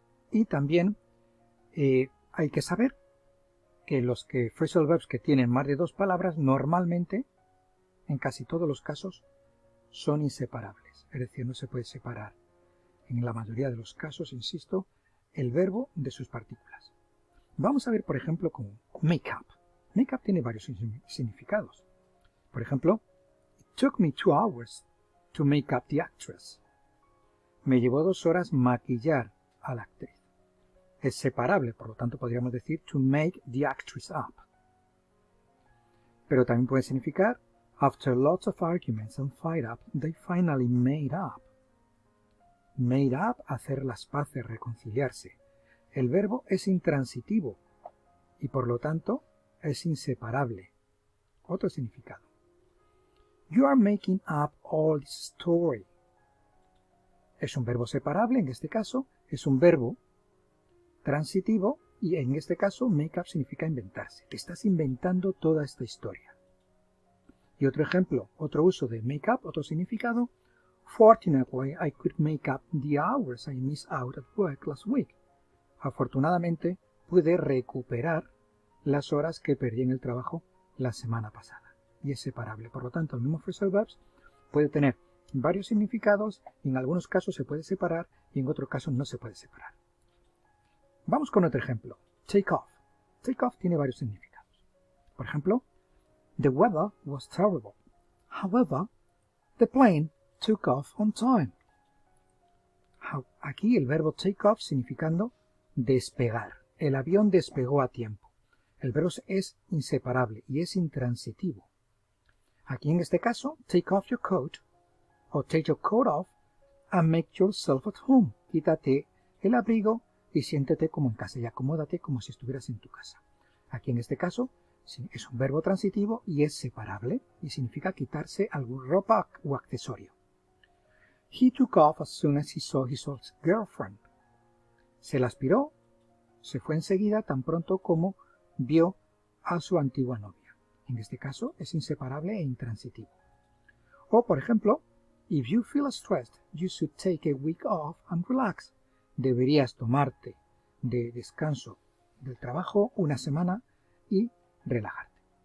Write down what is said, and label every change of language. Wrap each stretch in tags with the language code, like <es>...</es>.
<es>Y también hay que saber que los phrasal verbs que tienen más de dos palabras normalmente, en casi todos los casos, son inseparables. Es decir, no se puede separar, en la mayoría de los casos, insisto, el verbo de sus partículas. Vamos a ver, por ejemplo, con make up. Make up tiene varios significados. Por ejemplo,</es> <en>it took me 2 hours to make up the actress.</en> <es>Me llevó 2 horas maquillar a la actriz. Es separable, por lo tanto podríamos decir</es> <en>to make the actress up.</en> <es>Pero también puede significar</es> <en>after lots of arguments and fight up, they finally made up.</en> <es>made up, hacer las paces, reconciliarse. El verbo es intransitivo y por lo tanto es inseparable. Otro significado.</es> <en>You are making up all this story.</en> <es>Es un verbo separable, en este caso, es un verbo transitivo y en este caso make up significa inventarse. Te estás inventando toda esta historia. Y otro ejemplo, otro uso de make up, otro significado.</es> <en>Fortunately, I could make up the hours I missed out at work last week.</en> <es>Afortunadamente, pude recuperar las horas que perdí en el trabajo la semana pasada. Y es separable. Por lo tanto, el mismo phrasal verbs puede tener varios significados, y en algunos casos se puede separar y en otros casos no se puede separar. Vamos con otro ejemplo. Take off. Take off tiene varios significados. Por ejemplo,</es> <en>the weather was terrible. However, the plane took off on time.</en> <es>Aquí el verbo take off significando despegar. El avión despegó a tiempo. El verbo es inseparable y es intransitivo. Aquí en este caso,</es> <en>take off your coat o take your coat off and make yourself at home.</en> <es>Quítate el abrigo y siéntete como en casa y acomódate como si estuvieras en tu casa. Aquí en este caso es un verbo transitivo y es separable y significa quitarse alguna ropa o accesorio.</es> <en>He took off as soon as he saw his old girlfriend.</en> <es>Se la aspiró, se fue enseguida tan pronto como vio a su antigua novia. En este caso es inseparable e intransitivo. O, por ejemplo,</es> <en>if you feel stressed, you should take a week off and relax.</en> <es>Deberías tomarte de descanso del trabajo una semana y relajarte.</es>